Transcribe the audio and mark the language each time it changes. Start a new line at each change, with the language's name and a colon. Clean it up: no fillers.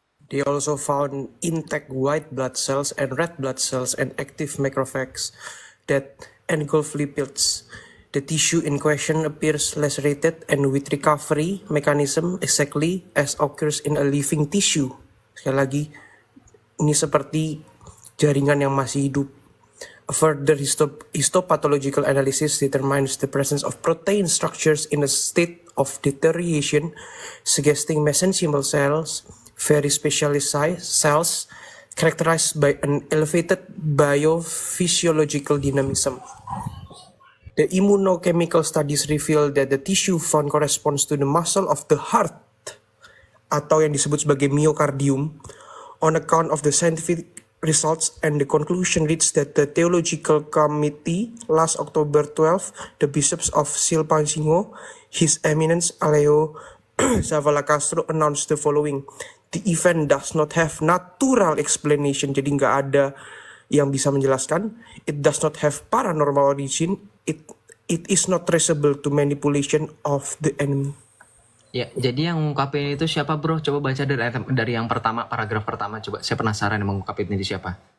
English: They also found intact white blood cells and red blood cells and active macrophages that engulf lipids. The tissue in question appears lacerated and with recovery mechanism exactly as occurs in a living tissue.
Indonesian: Sekali lagi, ini seperti jaringan yang masih hidup.
English: A further histopathological analysis determines the presence of protein structures in a state of deterioration, suggesting mesenchymal cells, very specialized cells, characterized by an elevated biophysiological dynamism. The immunochemical studies reveal that the tissue found corresponds to the muscle of the heart,
Indonesian: atau yang disebut sebagai
English: myocardium, on account of the scientific results, and the conclusion reached that the theological committee last October 12, the bishops of Silpancingo, His Eminence Alejo Zavala Castro announced the following: the event does not have natural explanation,
Indonesian: jadi nggak ada yang bisa menjelaskan.
English: It does not have paranormal origin. It is not traceable to manipulation of the enemy.
Indonesian: Ya, jadi yang ngungkapin itu siapa bro? Coba baca dari yang pertama, paragraf pertama. Coba, saya penasaran yang mengungkapin itu siapa.